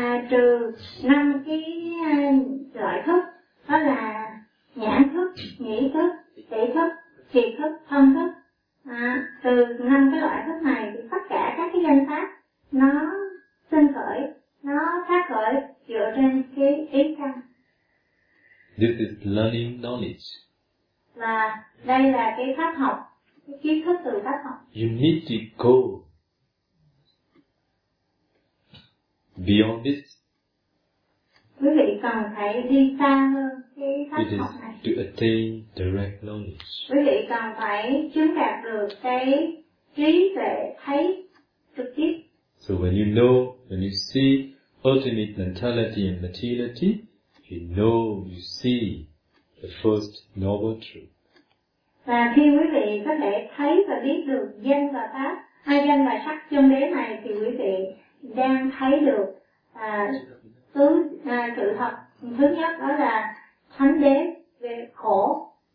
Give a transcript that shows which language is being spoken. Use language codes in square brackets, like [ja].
[vi] Trừ 5 cái loại thức, đó là nhãn thức, nghĩ thức, thể thức, thiệt thức, thân thức. Từ 5 cái loại thức này thì tất cả các cái danh pháp nó sinh khởi, nó phát khởi dựa trên cái ý căn. [en] This is learning knowledge. [vi] Và đây là cái pháp học, cái kiến thức từ pháp học. [en] You need to go beyond this. [vi] Quý vị cần phải đi xa hơn cái pháp học này. [en] It is to attain direct knowledge. [vi] Quý vị cần phải chứng đạt được cái trí tuệ thấy trực tiếp. [en] So when you know, when you see ultimate mentality and materiality, you know, you see the first noble truth. [vi] Và khi quý vị có thể thấy và biết được danh và pháp, hai danh và sắc chân đế này thì quý vị đang thấy được sự thật thứ nhất đó là thánh đế về khổ.